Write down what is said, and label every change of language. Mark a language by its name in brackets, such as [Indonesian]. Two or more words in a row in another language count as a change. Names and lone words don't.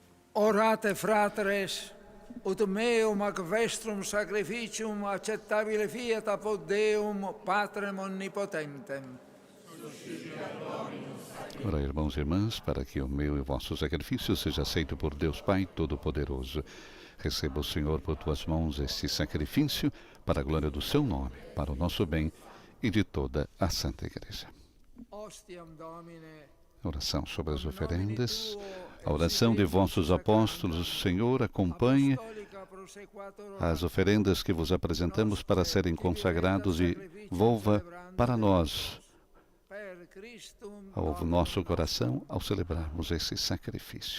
[Latin] Orate fratres, ut meum ac vestrum sacrificium acceptabile fiat apud Deum, Patrem omnipotentem. [Portuguese] Ora, irmãos e irmãs, para que o meu e o vosso sacrifício seja aceito por Deus Pai Todo-Poderoso. Receba o Senhor por tuas mãos este sacrifício para a glória do seu nome, para o nosso bem e de toda a Santa Igreja. [Latin] Ostiam Domine, [Portuguese] Oração sobre as oferendas. A oração de vossos apóstolos, Senhor, acompanhe as oferendas que vos apresentamos para serem consagrados e volva para nós ao nosso coração ao celebrarmos esse sacrifício.